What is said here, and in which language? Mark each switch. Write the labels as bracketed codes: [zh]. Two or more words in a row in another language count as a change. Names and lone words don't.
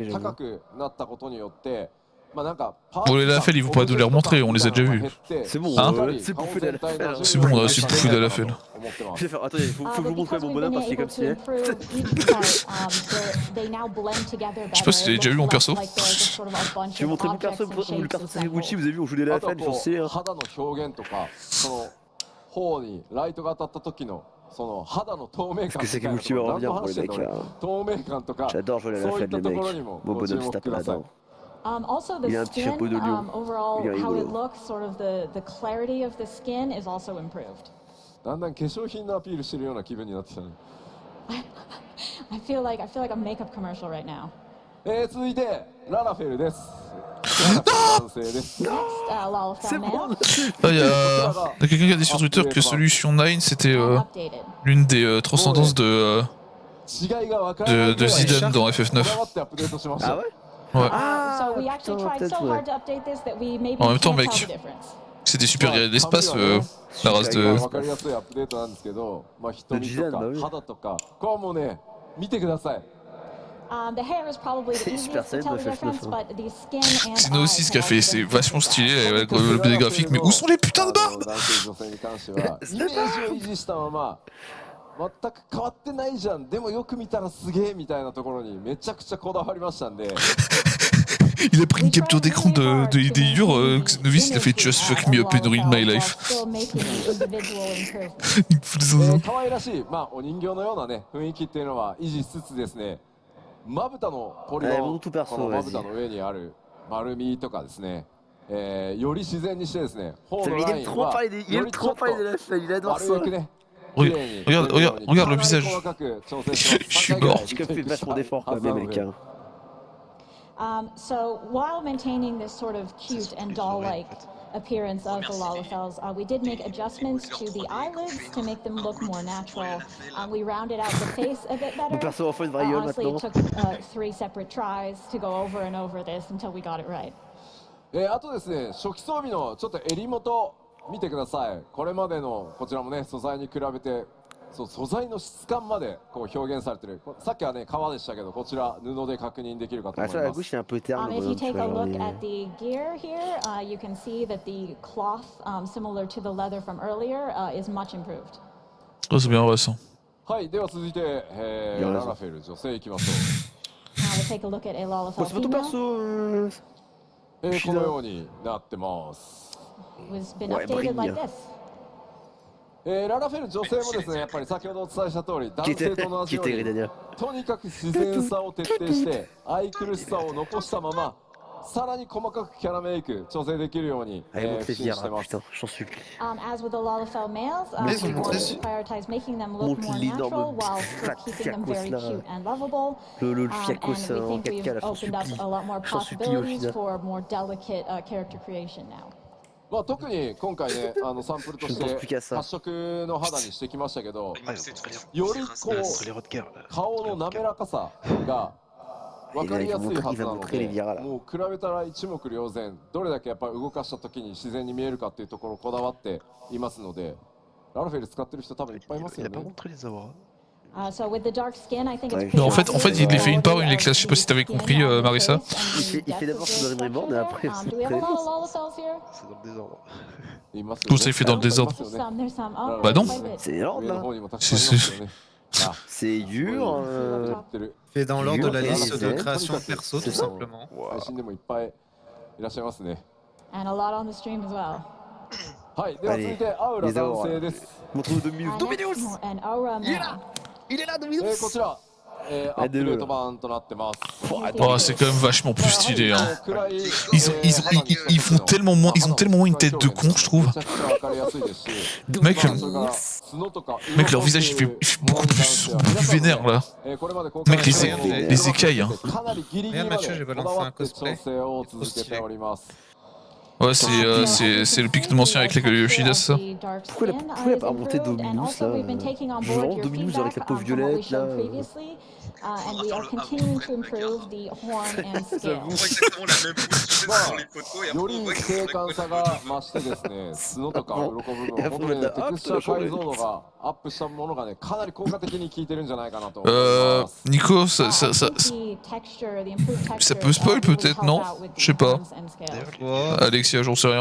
[fr] mais [ja] 高 [fr] j'avoue. [ja] くなったことによってまあなんか [fr] Bon, les Lafel, ils vont pas nous les remontrer, on les a déjà vus. C'est bon, Hein c'est bouffé de la fête. C'est bon, c'est bouffé de la fête. Je vais faire, attendez, faut que je vous montre mon bonhomme parce qu'il est comme si. Je sais pas si t'as déjà vu mon perso. Je vais vous montrer mon perso, le perso de Sakaguchi, vous avez vu, on joue des [ja] あ [fr] la [ja] とは [fr] fête, [ja] こ [fr] j'en sais. [ja] う [fr] Hein. [ja] 肌の表現とかその頬にライトが当たった時のその肌の透明感 [fr] Parce que [ja] みたいな [fr] Sakaguchi [ja] と [fr] va [ja] ころ何の [fr] revenir pour [ja] 話 [fr] les [ja] してん [fr] mecs [ja] の [fr] là. [ja] 透明感とか [fr] J'adore jouer à la [ja] そういっ [fr] fête, [ja] た [fr] les [ja] と [fr] mecs. [ja] ころにも [fr] Mon [ja] ご注 [fr] bonhomme [ja] 目 [fr] se tape [ja] ください [fr] là-dedans. [en] Also, the [fr] Il a un petit [en] skin, [fr] chapeau de lion. [en] overall, [fr] Il est [en] how it [fr] rigolo. [en] looks, sort of the clarity of the skin is also improved. [ja] だんだん化粧品のアピールしてるような気分になってきたね [en] I feel like a makeup commercial right now. [ja] 続いてララフェルです男性です [en] Next, Lalafell male, [fr] Ah, y a quelqu'un qui a dit sur Twitter que Solution 9 c'était [en] updated. [fr] l'une des transcendances de [ja] 違いが分からないぐ [fr] de [ja] らい [fr] Zidane dans [ja] こだ [fr] FF9. [ja] わってアップデートしました [fr] Ah ouais? Ouais. [en] So we actually [fr] putain, [en] tried so [fr] peut-être, [en] hard to update this that we maybe [fr] En même temps, [en] can't [fr] mec. [en] tell the difference. [fr] C'est des super guerriers d'espace, la race [ja] まあ [fr] de... [ja] 分かりやすいアップデートなんですけど、まあ、瞳とか肌とかこうもね見てください [en] The hair is probably the easiest to tell the difference, but the skin and [fr] C'est nous aussi [en] eyes [fr] ce qu'a [en] have [fr] fait, [en] been [fr] c'est [en] different [fr] vachement [en] as well. [fr] stylé avec le PD graphique, mais où sont les putains de [ja] あの [fr] barbes [ja] 男性女性に関してはイメージを維持したまま全く変わってないじゃんでもよく見たらすげえみたいなところにめちゃくちゃこだわりましたんで [fr] Il a pris une capture d'écran des yeux, Novice il a fait [en] Just fuck me up and ruin my life. [fr] Il me fout des zinzins. [ja] 可愛らしい、まあ、お人形のようなね雰囲気っていうのは維持しつつですねまぶたのポリゴン、 [fr] もうtout perso, [ja] このまぶたの上にある丸みとかですね、より自然にしてですね頬の [fr] Il [ja] ライ [fr] aime [ja] ン [fr] trop [ja] は [fr] parler des, il [ja] よ [fr] aime [ja] りちょ [fr] trop [ja] っと [fr] parler de la fête, il adore [ja] 丸 [fr] ça. [ja] くね [fr] Regarde le visage. Je suis mort. Je fais vachement d'efforts quand même, mec. Hein. [en] So while maintaining this sort of cute and doll-like appearance of the Lalafells, we did make adjustments to the eyelids to make them look more natural. We rounded out the face a bit [fr] Mon [en] better. [fr] perso enfant une vraie gueule [en] Honestly, it [fr] maintenant. [en] took 3 separate tries to go over and over this until we got it right. [ja] あとですね初期装備のちょっと襟元見てくださいこれまでのこちらもね素材に比べてそう素材の質感までこう表現されてるさっきはね革でしたけどこちら布で確認できるかと [fr] Ah, [ja] 思い [fr] ça, la [ja] ます [fr] gauche, c'est un peu terne. [en] If you [fr] Tu [en] take [fr] vois, [en] a [fr] genre, [en] look [fr] les- [en] at the gear here, you can see that the cloth, similar to the leather from earlier, is much improved. [fr] Oh, c'est bien, ouais, ça. [ja] はいでは続いて、ララフェル女性いきましょ [en] Now we'll take a look at a [fr] Oh, [en] Lalafell [fr] c'est pas ton [en] female. [fr] perso. [ja] う、このようになってます [en] Was been [fr] Ouais, [en] updated like [fr] brille. [en] this. [ja] ララフェル女性もですねやっぱり先ほどお伝えした通り男 [fr] Qui [ja] 性 [fr] était, [ja] と同じ [fr] qui [ja] よう [fr] était [ja] に [fr] Gridania. [ja] とにかく自然さを徹底して愛くるしさを残したままさらに細かくキャラメイク調整できるように、 [fr] Allez, monte [ja] 苦 [fr] les [ja] 心して [fr] bières, [ja] ます。 [fr] putain, j'en supplie. [en] As with the Lalafell males, [fr] Mais [en] we [fr] ils ont [en] want [fr] montré- [en] to prioritize making them look [fr] Montre [en] more [fr] l'énorme [en] natural while still [fr] fat [en] keeping them very [fr] fiacos, là. [en] cute and lovable. [fr] Le [en] And [fr] fiacos [en] we [fr] en [en] think [fr] 4K, [en] we've [fr] là, j'en [en] opened up [fr] supplie. [en] a lot more [fr] J'en supplie, [en] possibilities [fr] Yoshida. [en] for more delicate character creation now. [ja] まあ特に今回ねサンプルとし [fr] Je ne pense plus [ja] て [fr] qu'à ça. [ja] 発色の肌にしてきましたけど、 [fr] Il c'est très bien. [ja] よりこ [fr] Entre les rods de guerre, [ja] う顔の滑らかさが分かりやすいはずなの [fr] Il va montrer les [ja] で、 [fr] bières, là. [ja] もう比べたら一目瞭然、どれだけやっぱり動かした時に自然に見えるかっていうところをこだわっていますので、ラルフェル使ってる人多分いっぱいいます [fr] il [ja] よ [fr] a pas [ja] ね。 [fr] montré les auras. [en] So with the dark skin, I think it's [fr] Ouais, [en] pretty [fr] Non, en fait, [en] obvious [fr] il les fait [en] the [fr] une par une, [en] quality [fr] les classes. Je sais pas si t'avais [en] of the [fr] compris, [en] skin on the [fr] Marissa. [en] face and the [fr] Il fait d'abord [en] depth [fr] son [en] of the [fr] désagrément, mais [en] structure [fr] après, [en] there. [fr] c'est [en] Do we have a [fr] très- [en] lot of Lalacells here? [fr] C'est dans le désordre. [ja] いますよね。 [fr] Tout ça, il fait dans le désordre. [ja] いますよね [en] There's some. Oh, [fr] Bah non. [en] quite a bit. [fr] C'est énorme, [ja] 上の [fr] là. [ja] 方にもたくさんいますよね。あ、 [fr] C'est dur. [ja] 言ってる。 [fr] Fait dans l'ordre de la Dur, liste de ouais. création perso, tout C'est ça. simplement. [ja] 配信でもいっぱいいらっしゃいますね。 [en] And a lot on the stream as well. [ja] はい、では続いてアウラ男性です。 [fr] Montre-nous Dominus. [en] And [fr] Dominus! [en] next, an aura male. [fr] Il est là, Dominus! [ja] こちら、アップデート版となってます。 [fr] Oh, c'est quand même vachement plus stylé, hein. [ja] 暗い [fr] Ils font tellement moins, ils ont tellement moins une tête de con, je trouve. [ja] めちゃくちゃわかりやすいですし、 [fr] Mec, [ja] それから角とか [fr] mec, leur visage, il fait beaucoup plus vénère, là. [ja] これまで公開 [fr] Mec, [ja] されている [fr] les écailles, hein. [ja] かなりギリギリまで [fr] Mathieu, j'ai [ja] こ [fr] balancé [ja] だわ [fr] un [ja] って調 [fr] cosplay. [ja] 整を続けております。 [fr] Ouais, c'est le pic de mention avec les Yoshida, ça. Pourquoi il a pas remonté Dominus, là Genre Dominus avec la peau violette, là. [en] And we are continuing to improve the horn and scale. [fr] On voit exactement la même position sur les photos et après [ja] よ [fr] on [ja] り [fr] voit que [ja] 精 [fr] c'est [ja] 悍さが増してですね、角とか鱗部分、本当にね、テクスチャー解像度がアップしたものがね、かなり効果的に効いてるんじゃないかなと思います。 [fr] Nico, ça peut spoil peut-être, non? Je sais pas. Alexia, j'en sais rien.